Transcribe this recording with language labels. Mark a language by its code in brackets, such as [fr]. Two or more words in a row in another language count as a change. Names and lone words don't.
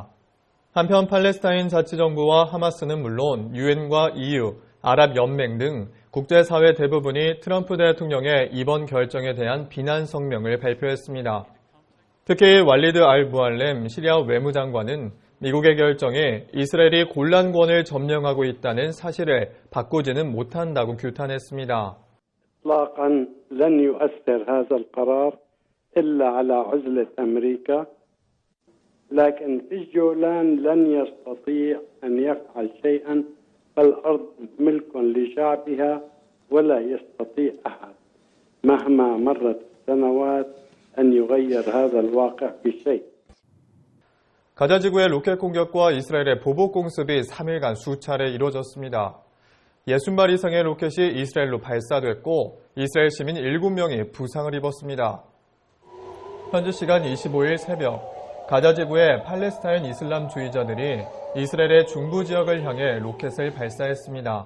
[ko] 한편 팔레스타인 자치정부와 하마스는 물론 유엔과 EU, 아랍연맹 등 국제사회 대부분이 트럼프 대통령의 이번 결정에 대한 비난 성명을 발표했습니다. 특히 왈리드 알-무알렘 시리아 외무장관은 미국의 결정이 이스라엘이 곤란권을 점령하고 있다는 사실을 바꾸지는 못한다고 규탄했습니다. [ar] إطلاقاً لن يؤثر هذا القرار إلا على عزلة أمريكا لكن في الجولان لن يستطيع أن يفعل شيئا فالأرض ملك لشعبها ولا يستطيع أحد مهما مرت السنوات أن يغير هذا الواقع بشيء. [ko] 가자 지구의 로켓 공격과 이스라엘의 보복 공습이 3일간 수차례 이루어졌습니다. 60발 이상의 로켓이 이스라엘로 발사됐고 이스라엘 시민 7명이 부상을 입었습니다. 현지 시간 25일 새벽 가자 지구의 팔레스타인 이슬람주의자들이 이스라엘의 중부 지역을 향해 로켓을 발사했습니다.